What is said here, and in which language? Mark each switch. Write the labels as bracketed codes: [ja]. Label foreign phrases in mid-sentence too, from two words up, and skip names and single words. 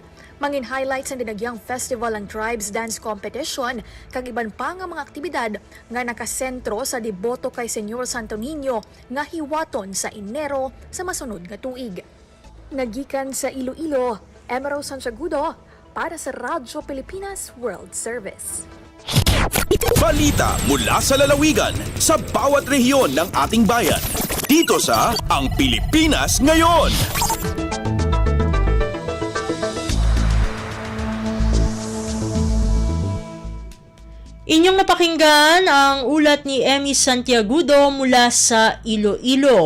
[hil] Mangin highlights ang Dinagyang Festival ang Tribes Dance Competition kag iban pa nga mga aktibidad nga nakasentro sa deboto kay Senyor Santo Niño nga hiwaton sa Enero sa masunod nga tuig. Nagikan sa Iloilo, Emero Santiagudo para sa Radyo Pilipinas World Service. [tl] Balita mula sa lalawigan sa bawat rehiyon ng ating bayan. Dito sa Ang Pilipinas Ngayon. Inyong napakinggan ang ulat ni Emmy Santiagudo mula sa Iloilo.